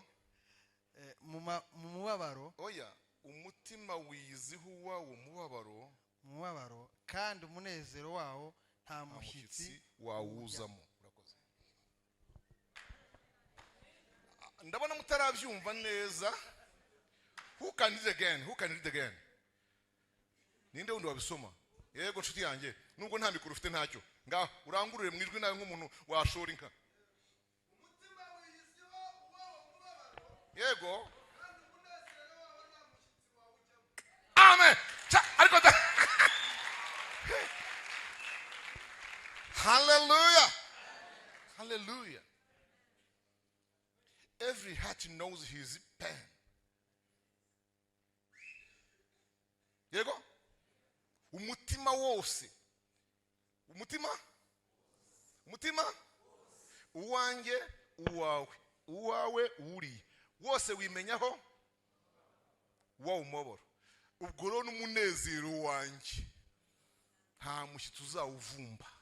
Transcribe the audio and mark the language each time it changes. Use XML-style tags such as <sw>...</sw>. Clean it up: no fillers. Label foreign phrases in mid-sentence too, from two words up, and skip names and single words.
<rw>mu mubabaro oya umutima wiyiziho uwawo mubabaro kandi umunezero wawo nta mushyitsi wawuzamo urakoze ndabona mutarabyumva neza</rw> <en>who can read again</en> <rw>ninde wundi wabisoma yego nshuti yanjye nubwo nta mikoro ufite ntacyo ngaho urangurure mu ijwi nawe nk'umuntu washora inka umutima wiyiziho uwawo mubabaro yego kandi umunezero wawo nta mushyitsi wawujyamo amen ariko hallelujah</rw> <en>every heart knows his pain</en> <rw>yego umutima wose umutima uwanjye uwawe uri wose wimenyaho wawo umubabaro ubwo rero n'umunezero wanjye nta mushyitsi uzawuvumba</rw>